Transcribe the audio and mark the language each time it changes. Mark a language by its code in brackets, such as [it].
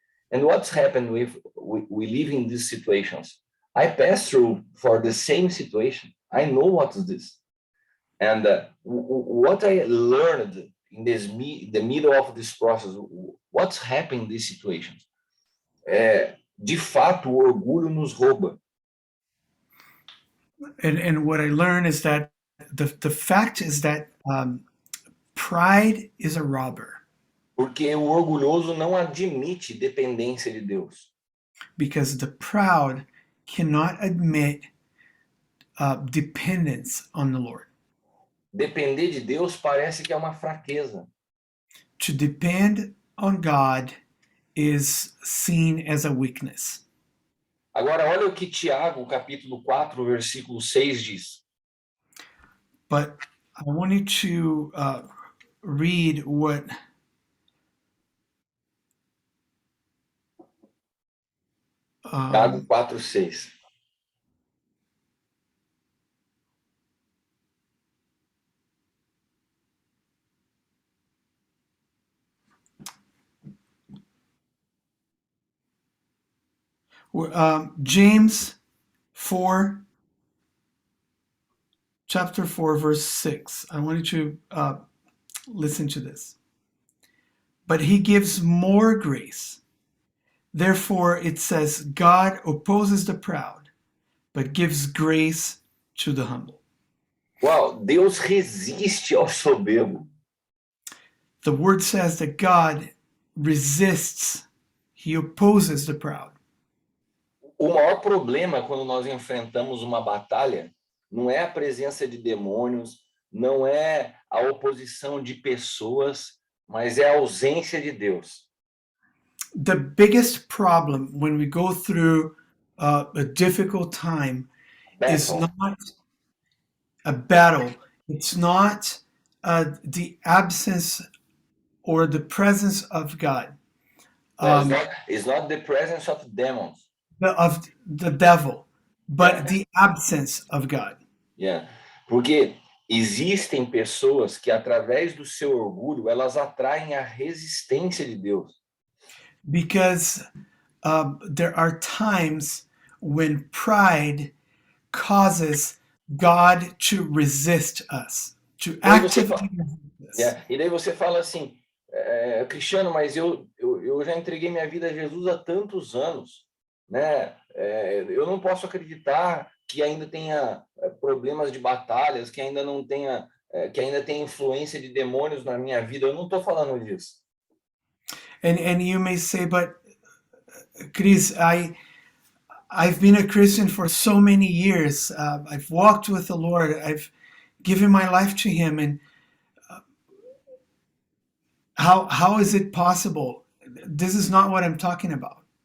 [en] And what's happened with we live in these situations? I passed through for the same situation. I know what is this. And what I learned in the middle of this process, what's happened in these situations? [pt] De fato, o orgulho nos rouba. [en] And what I learned is that the fact is that pride is a robber. [pt] Porque o orgulhoso não admite dependência de Deus. [en] Because the proud cannot admit dependence on the Lord. [pt] Depender de Deus parece que é uma fraqueza. [en] To depend on God is seen as a weakness. [pt] Agora, olha o que Tiago, capítulo 4, versículo 6 diz. [en] But I wanted to read what [pt] Tiago 4, 6. [en] James 4, chapter 4, verse 6. I wanted to listen to this. But he gives more grace. Therefore, it says, God opposes the proud, but gives grace to the humble. [pt] Uau, Deus resiste ao soberbo. [en] The word says that God resists, he opposes the proud. [pt] O maior problema quando nós enfrentamos uma batalha não é a presença de demônios, não é a oposição de pessoas, mas é a ausência de Deus. [en] The biggest problem when we go through a difficult time is not a battle. It's not the absence or the presence of God. It's not the presence of demons. Of the devil, but the absence of God. Yeah. [pt] Porque existem pessoas que, através do seu orgulho, elas atraem a resistência de Deus. [en] Because there are times when pride causes God to resist us, to actively resist us. Yeah. [pt] E daí você fala assim, Cristiano, mas eu já entreguei minha vida a Jesus há tantos anos, né? Eu não posso acreditar que ainda tenha problemas de batalhas, que ainda não tenha, que ainda tenha influência de demônios na minha vida. Eu não estou falando disso. [en] And you may say, but Chris, I've been a Christian for so many years. I've walked with the Lord. I've given my life to Him, and how is it possible? This is not what I'm talking about.